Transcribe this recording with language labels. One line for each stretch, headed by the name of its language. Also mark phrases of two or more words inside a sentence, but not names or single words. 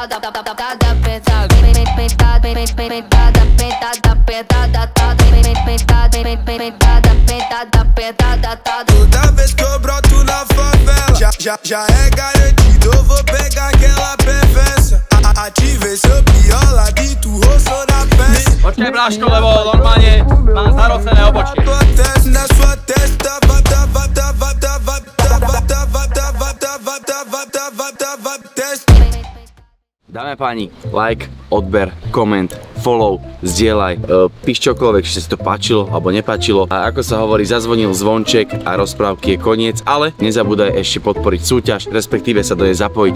Portuguese: Toda vez que eu broto na favela, já é garantido, eu vou pegar aquela perfeça. Ativei seu pior lado e tu roçou na peça.
Slovak: Počkaj, Bráško, lebo normálne mám zarocené obočie.
Portuguese: Na sua testa,
Slovak: Dáme páni, like, odber, koment, follow, zdieľaj, píš čokoľvek, či sa si to páčilo alebo nepáčilo. A ako sa hovorí, zazvonil zvonček a rozprávky je koniec, ale nezabúdaj ešte podporiť súťaž, respektíve sa do nej zapojiť.